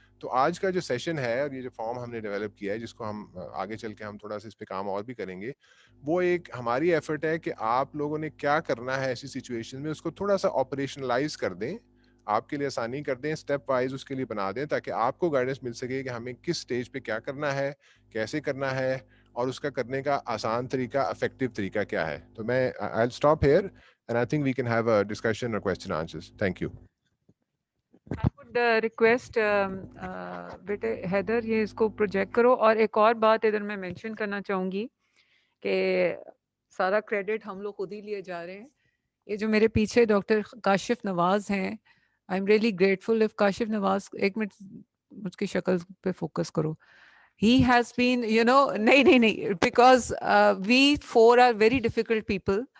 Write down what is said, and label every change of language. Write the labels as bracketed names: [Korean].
[Urdu] تو آج کا جو سیشن ہے, اور یہ جو فارم ہم نے ڈیولپ کیا ہے, جس کو ہم آگے چل کے ہم تھوڑا سا اس پہ کام اور بھی کریں گے, وہ ایک ہماری ایفرٹ ہے کہ آپ لوگوں نے کیا کرنا ہے ایسی سچویشن میں, اس کو تھوڑا سا آپریشنلائز کر دیں, آپ کے لیے آسانی کر دیں, اسٹیپ وائز اس کے لیے بنا دیں, تاکہ آپ کو گائیڈنس مل سکے کہ ہمیں کس سٹیج پہ کیا کرنا ہے, کیسے کرنا ہے, اور اس کا کرنے کا آسان طریقہ, افیکٹو طریقہ کیا ہے. تو میں [English] I'll stop here and I think we can have a discussion or question answers. Thank you. I would request [Urdu] بیٹے حیدر, یہ اس کو پروجیکٹ کرو. اور ایک اور بات ادھر میں مینشن کرنا چاہوں گی کہ سارا کریڈٹ ہم لوگ خود ہی لیے جا رہے ہیں. یہ جو میرے پیچھے ڈاکٹر کاشف نواز ہیں, [English] I am really grateful. [Urdu] If Kashif نواز, ایک منٹ مجھ کی شکل پہ فوکس کرو. [English] He has been, [Urdu] نہیں, [English] because we 4 are very difficult people.